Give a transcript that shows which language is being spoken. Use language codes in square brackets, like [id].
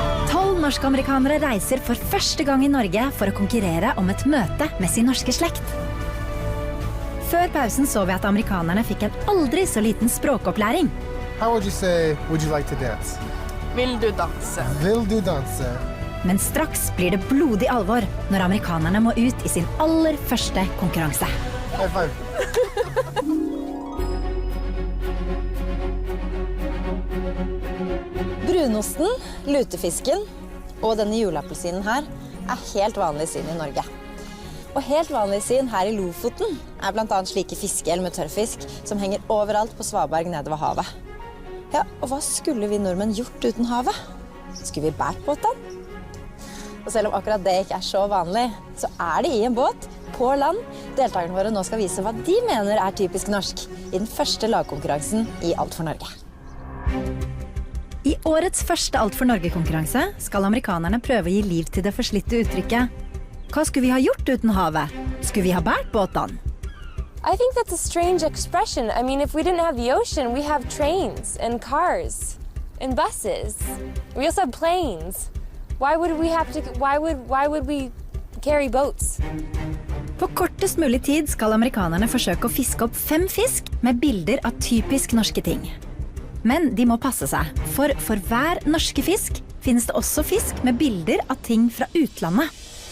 [no] 12 norsk-amerikanere reiser for første gang I Norge for å konkurrere om et møte med sin norske slekt. Før pausen så vi at amerikanerne fikk en aldri så liten språkopplæring. [en] How would you say, would you like to dance? [no] Vil du danse? Vil du danse? Men straks blir det blodig alvor når amerikanerne må ut I sin aller første konkurranse. [en] High five. [no] Brunosten, lutefisken og denne juleappelsinen her helt vanlig syn I Norge. Og helt vanlig syn her I Lofoten blant annet slike fiskehjell med tørrfisk som henger overalt på Svaberg nede ved havet. Ja, og hva skulle vi nordmenn gjort uten havet? Skulle vi bært båtene? Og selv om akkurat det ikke så vanlig, så det I en båt, på land, deltakerne våre nå skal vise hva de mener typisk norsk I den første lagkonkurransen I Alt for Norge. I årets første Alt for Norge-konkurranse skal amerikanerne prøve å gi liv til det forslitte uttrykket. Hva skulle vi ha gjort uten havet? Skulle vi ha bært båtene? [en] I think that's a strange expression. I mean, if we didn't have the ocean, we have trains and cars and buses. We also have planes. Why would we carry boats? [no] På kortest mulig tid skal amerikanerne forsøke å fiske opp 5 fisk med bilder av typisk norske ting. Men de må passe seg, for hver norske fisk finnes det også fisk med bilder av ting fra utlandet.